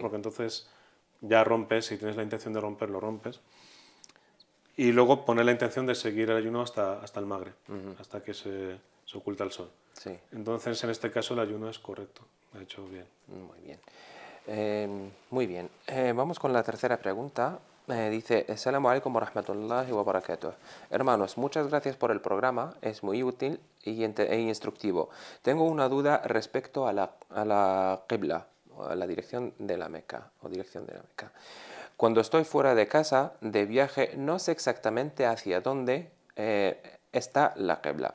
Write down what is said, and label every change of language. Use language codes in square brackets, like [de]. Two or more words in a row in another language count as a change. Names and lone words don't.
[es] Porque entonces ya rompes, si tienes la intención de romper, lo rompes. Y luego poner la intención de seguir el ayuno hasta el magre, hasta que se oculta el sol. Sí. Entonces, en este caso, el ayuno es correcto. Ha hecho bien. Muy bien. Muy bien. Vamos con la tercera pregunta. Dice, [ar] السلام عليكم و رحمة الله و بركاته. [es] Hermanos, muchas gracias por el programa. Es muy útil e instructivo. Tengo una duda respecto a la qibla, a la dirección de la Meca, o dirección de la Meca. Cuando estoy fuera de casa, de viaje, no sé exactamente hacia dónde está la qibla.